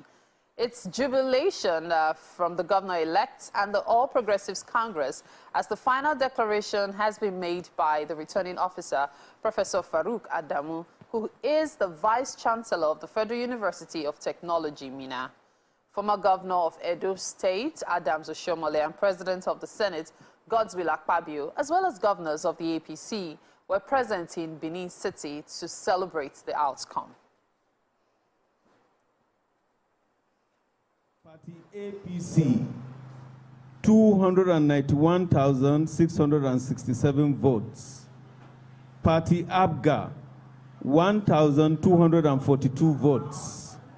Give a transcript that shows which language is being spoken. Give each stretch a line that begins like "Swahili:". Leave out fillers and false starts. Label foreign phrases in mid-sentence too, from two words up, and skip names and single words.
English: It's jubilation from the governor-elect and the All Progressives Congress as the final declaration has been made by the returning officer, Professor Farouk Adamu, who is the Vice-Chancellor of the Federal University of Technology, Minna. Former Governor of Edo State, Adams Oshiomhole, and President of the Senate, Godswill Akpabio, as well as governors of the APC, were present in Benin City to celebrate the outcome. Party APC, 291,667 votes. Party ABGA, 1,242 votes.